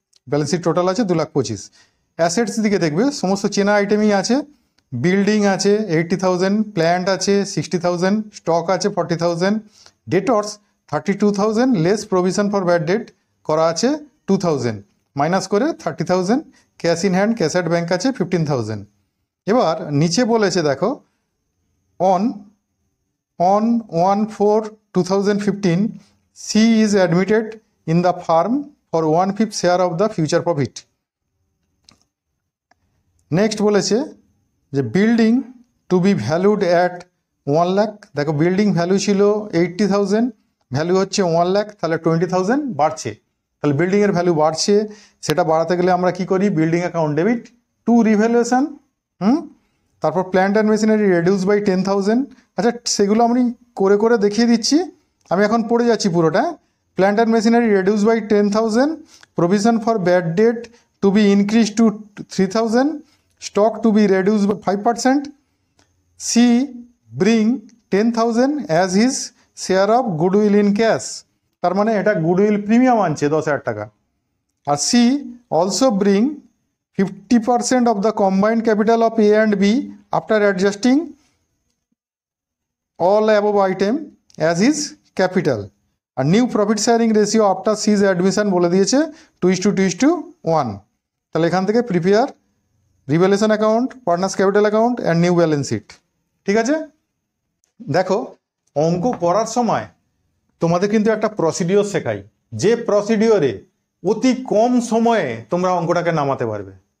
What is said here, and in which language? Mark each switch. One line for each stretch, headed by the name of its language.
Bangla: Balance sheet total আছে 2,25,000। Assets দিকে দেখবে সমস্ত চেনা আইটেমই আছে। বিল্ডিং আছে 80,000, প্ল্যান্ট আছে 60,000, স্টক আছে 40,000, debtors 32,000, less provision for bad date করা আছে 2,000, মাইনাস করে 30,000। Cash in hand, cash at bank আছে 15,000। এবার নিচে বলেছে দেখো,
English: On 1/4/2015 C is admitted in the firm for 1/5 share of the future profit. Next বলেছে যে building to be valued at 1 lakh.
Bangla: দেখো বিল্ডিং ভ্যালু ছিল 80,000, ভ্যালু হচ্ছে 1 লাখ, তাহলে 20,000 বাড়ছে। তাহলে বিল্ডিংয়ের ভ্যালু বাড়ছে, সেটা বাড়াতে গেলে আমরা কি করি,
English: Building account debit to revaluation.
Bangla: তারপর
English: Plant and machinery reduce by 10,000।
Bangla: আচ্ছা সেগুলো আমি করে করে দেখিয়ে দিচ্ছি, আমি এখন পড়ে যাচ্ছি পুরোটা।
English: Plant and machinery reduced by 10,000. Provision for bad debt to be increased to 3,000. Stock to be reduced by 5%. C bring 10,000 as his share of goodwill in cash.
Bangla: তার মানে এটা গুডউইল প্রিমিয়াম আনছে 10,000 টাকা।
English: আর C also bring 50% of the combined capital of A and B after adjusting all above item as his capital. আর new profit sharing ratio after C's admission
Bangla: বলে দিয়েছে
English: 2:1।
Bangla: তাহলে এখান থেকে
English: Prepare revaluation account, partners capital account and new balance sheet.
Bangla: ঠিক আছে, দেখো অঙ্ক করার সময় তোমাদের কিন্তু একটা প্রসিডিওর শেখাই, যে প্রসিডিওরে অতি কম সময়ে তোমরা অঙ্কটাকে নামাতে পারবে।